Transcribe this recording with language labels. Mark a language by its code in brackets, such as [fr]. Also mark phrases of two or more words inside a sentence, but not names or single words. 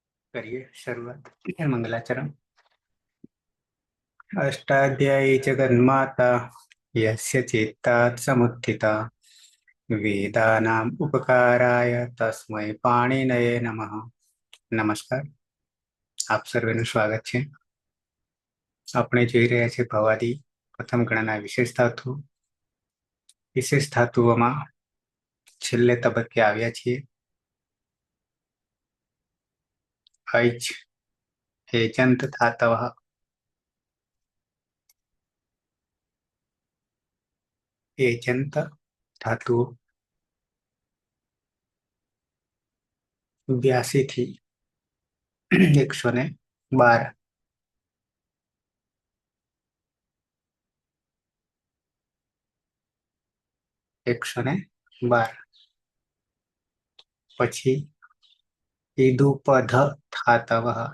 [hi] करिए शुरुआत। मंगलाचरण। [sa] अष्टाध्यायी जगन्माता यस्य चित्तात् समुत्थिता वेदानाम् उपकाराय तस्मै पाणिनये नमः। [gu] નમસ્કાર, આપ સર્વેનું સ્વાગત છે. આપણે જોઈ રહ્યા છીએ ભવાદી પ્રથમ ગણના વિશેષ ધાતુ. વિશેષ ધાતુઓમાં છેલ્લે તબક્કે આવ્યા છીએ. [sa] ऐच एजंत धातवः. [gu] एजंत धातुઓ 82 થી 112. 112 પછી [sa] ઈદુપધ ધાતવः.